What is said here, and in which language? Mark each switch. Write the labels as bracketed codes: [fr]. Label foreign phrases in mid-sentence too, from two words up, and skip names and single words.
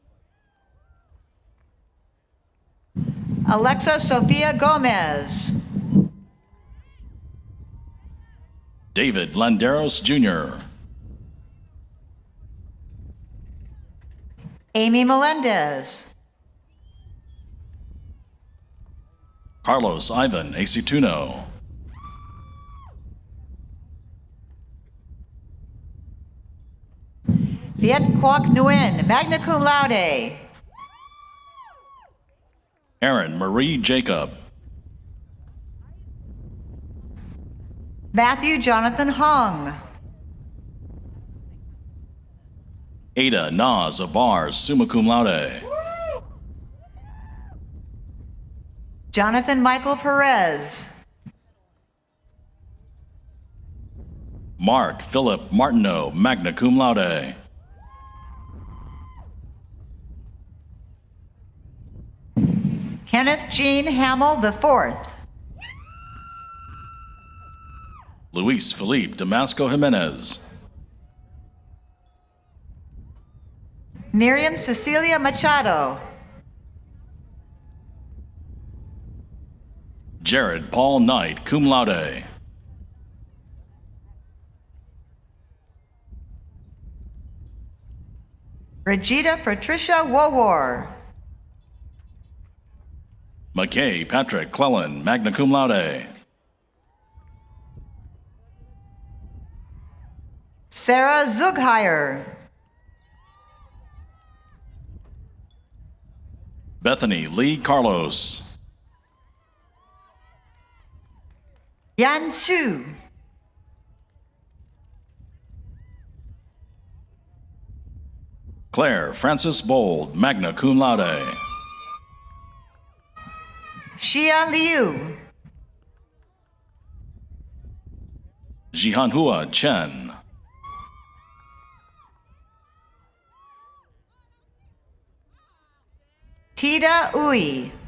[en] Alexa Sofia Gomez. David Landeros Jr. Amy Melendez. Carlos Ivan Acituno. Viet Quoc Nguyen, [la] magna cum laude. [en] Aaron Marie Jacob. Matthew Jonathan Hung. Ada Naz Abar, [la] summa cum laude. [en] Jonathan Michael Perez. Mark Philip Martineau, [la] magna cum laude. [en] Kenneth Jean Hamill IV. Luis Felipe Damasco Jimenez. Miriam Cecilia Machado. Jared Paul Knight, [la] cum laude. [en] Regina Patricia Wowar. McKay Patrick Clellan, [la] magna cum laude. [en] Sarah Zugheyer. Bethany Lee Carlos. Yan Su. Claire Francis Bold, [la] magna cum laude. [en] Xia Liu. Jihanhua Chen. Tida Ui.